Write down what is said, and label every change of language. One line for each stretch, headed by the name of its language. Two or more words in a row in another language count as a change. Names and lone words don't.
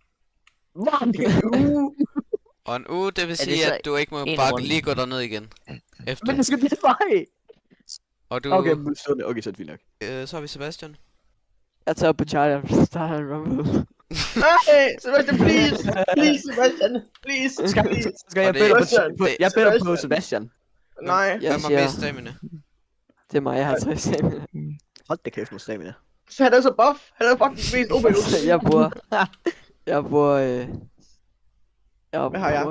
Danish: Og en uge, det vil det sige, så at du ikke må en bare runde? lige gå derned igen. Efter. Men det skal blive mig! Og du... Okay, men så er det fint nok. Så har vi Sebastian. Jeg tager op på Charlie og starter en rumble. Nej, Sebastian,
English: please. Please, Sebastian. Please.
Danish: Skal jeg Og det- bedre Sebastian, på, jeg er bedre på Sebastian. Nej. Jeg Hvem har siger, mest stamina? det er mig, jeg har 3 stamina. Hold da kæft med stamina. Så han er så buff. Han er fucking mest OP nu. Jeg bruger... Hvad har jeg?